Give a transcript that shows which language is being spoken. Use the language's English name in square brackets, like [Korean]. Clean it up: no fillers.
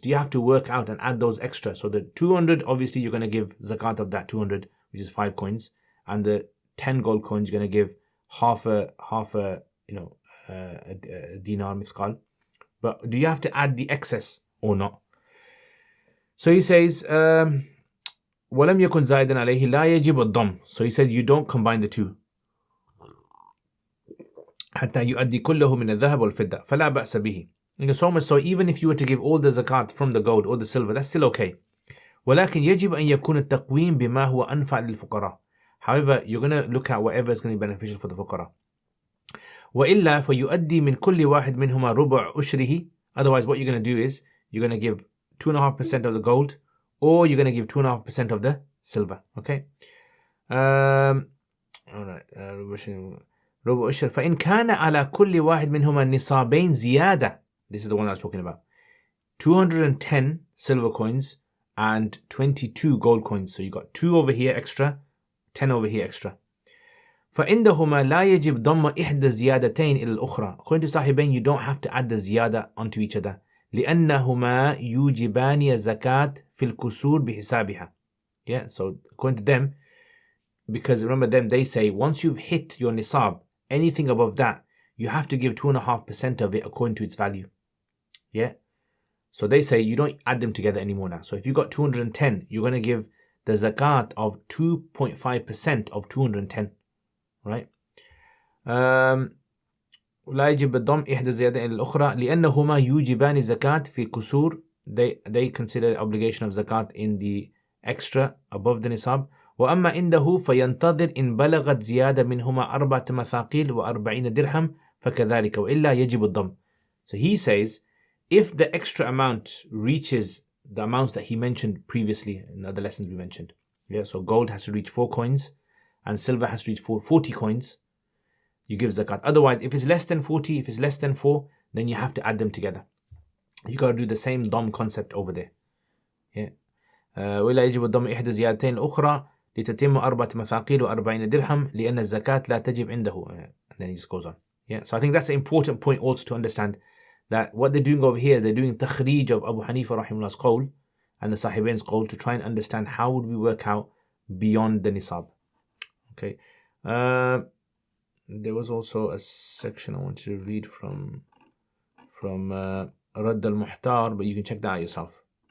[English] Do you have to work out and add those extra? So the 200, obviously you're going to give zakat of that 200, which is 5 coins, and the 10 gold coins you're going to give half a dinar mithqal. But do you have to add the excess or not? So he says [Arabic] وَلَمْ يَكُنْ زَائِدًا عَلَيْهِ لَا يَجِبُ الضَّمْ. [English] So he says you don't combine the two. [Arabic] حتى يؤدي كله من الذهب والفضة فلا بأس به. [English] So much so, even if you were to give all the zakat from the gold or the silver, that's still okay. [Arabic] ولكن يجب أن يكون التقويم بما هو أنفع للفقراء. [English] However, you're going to look at whatever is going to be beneficial for the fuqara. [Arabic] وإلا فيؤدي من كل واحد منهما ربع أشره. [English] Otherwise, what you're going to do is you're going to give 2.5% of the gold, or you're going to give 2.5% of the silver. Okay. All right. [Arabic] ربع أشر فإن كان على كل واحد منهما نصابين زيادة. [English] This is the one I was talking about. 210 silver coins and 22 gold coins. So you got 2 over here extra, 10 over here extra. [Arabic] فعندهما لا يجب ضم إحدى الزيادتين إلى الأخرى. [English] According to Sahibain, you don't have to add the ziyada onto each other. [Arabic] لأنهما يوجبان الزكاة في الكسور بحسابها. [English] Yeah, so according to them, because remember them, they say once you've hit your nisab, anything above that, you have to give 2.5% of it according to its value. Yeah. So they say you don't add them together anymore now. So if you got 210, you're going to give the zakat of 2.5% of 210. Right? [Arabic] لا يجب الضم إحدى الزيادتين إلى الأخرى لأنهما يوجبان الزكاة في كسور. [English] They consider the obligation of zakat in the extra above the nisab. [Arabic] وأما عنده فينتظر إن بلغت زيادة منهما 4 مثاقيل و40 درهم فكذلك وإلا يجب الضم. [English] So he says, if the extra amount reaches the amounts that he mentioned previously in other lessons we mentioned, yeah, so gold has to reach 4 coins and silver has to reach 40 coins, you give zakat. Otherwise, if it's less than 40, if it's less than 4, then you have to add them together. You got to do the same dom concept over there. Yeah. [Arabic] ولا يجب الضم إحدى الزيادتين الأخرى لتتم 4 مثاقيل و40 درهم لأن الزكاة لا تجب عنده. [English] And then he just goes on. Yeah. So I think that's an important point also to understand, that what they're doing over here is they're doing takhrij of Abu Hanifa rahimahullah's qawl and the Sahibain's qawl to try and understand how would we work out beyond the nisab. Okay. There was also a section I wanted to read from Radd al-Muhtar, but you can check that out yourself.